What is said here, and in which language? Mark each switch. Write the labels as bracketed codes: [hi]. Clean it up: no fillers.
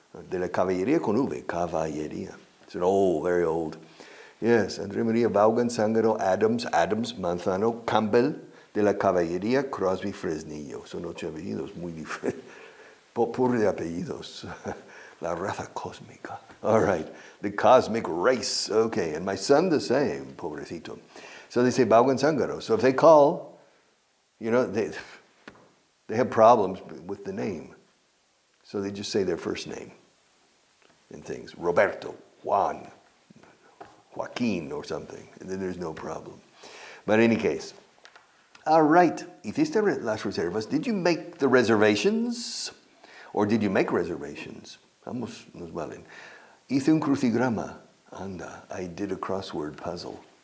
[es] De la Caballería con V, Caballería. [en] It's an old, very old. Yes, Andrea Maria Vaughan Sangareo Adams Manzano Campbell de la Caballería Crosby Fresnillo. [es] Son 8 apellidos muy diferentes. Pobre de apellidos. La raza cósmica. [en] All right, the cosmic race. Okay, and my son the same, pobrecito. So they say Vaughan Sangaro. So if they call, they have problems with the name. So they just say their first name and things. Roberto, Juan, Joaquin or something. And then there's no problem. But in any case. All right, [es] ¿hiciste las reservas? [en] Did you make the reservations? Or did you make reservations? [es] Ambos nos valen. Hice un crucigrama. Anda, [en] I did a crossword puzzle.